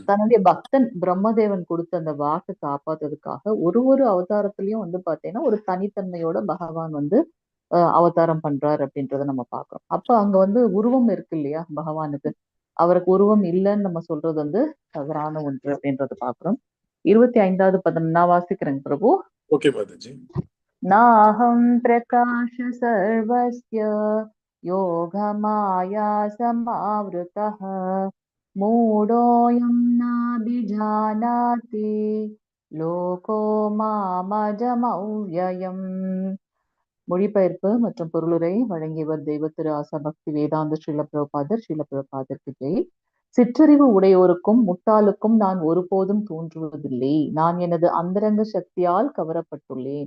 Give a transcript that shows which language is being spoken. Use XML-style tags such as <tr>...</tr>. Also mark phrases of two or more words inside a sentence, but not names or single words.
<ta>தன்னுடைய பக்தன் பிரம்மதேவன் கொடுத்த அந்த வாக்க காப்பாத்துறதுக்காக ஒரு அவதாரத்திலயும் வந்து பாத்தீங்கன்னா, ஒரு தனித்தன்மையோட பகவான் வந்து அவதாரம் பண்றார் அப்படின்றத நம்ம பார்க்கிறோம். அப்ப அங்க வந்து உருவம் இருக்கு இல்லையா பகவானுக்கு. அவருக்கு உருவம் இல்லன்னு நம்ம சொல்றது வந்து தவறான ஒன்று அப்படின்றத பார்க்கிறோம். 25வது பதம் நான் வாசிக்கிறேன் பிரபு. ஓகே மாதாஜி</ta> <sa>नाहं प्रकाश सर्वस्य योगमाया समावृतः मूढोऽयं नाभिजानाति लोको மாமஜமவ்யயம்.</sa> <ta>மொழிபெயர்ப்பு மற்றும் பொருளுரை வழங்கியவர் தெய்வ திரு ஆசா பக்தி வேதாந்த ஸ்ரீல பிரபாதருக்கு ஜெய். சிற்றறிவு உடையோருக்கும் முட்டாளுக்கும் நான் ஒருபோதும் தோன்றுவதில்லை. நான் எனது அந்தரங்க சக்தியால் கவரப்பட்டுள்ளேன்.</ta>